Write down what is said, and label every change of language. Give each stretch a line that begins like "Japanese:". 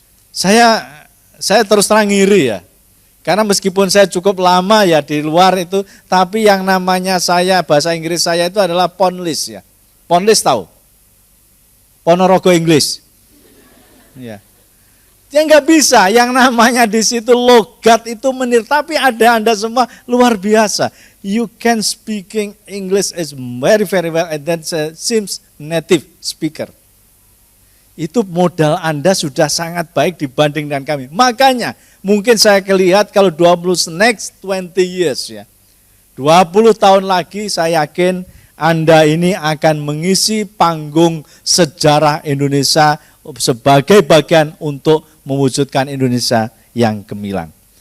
Indonesian: Saya terus terang ngiri ya. Karena meskipun saya cukup lama ya di luar itu, tapi yang namanya saya, bahasa Inggris saya itu adalah Ponlis ya. Ponlis tahu? Ponorogo English. Ya. Ya nggak bisa, yang namanya di situ logat itu tapi ada Anda semua luar biasa.
English: You can speaking English is very very well and then seems native speaker.
Indonesian: Itu modal Anda sudah sangat baik dibanding dengan kami. Makanya mungkin saya lihat kalau 20 years ya. 20 tahun lagi saya yakin Anda ini akan mengisi panggung sejarah Indonesia sebagai bagian untuk mewujudkan Indonesia yang gemilang.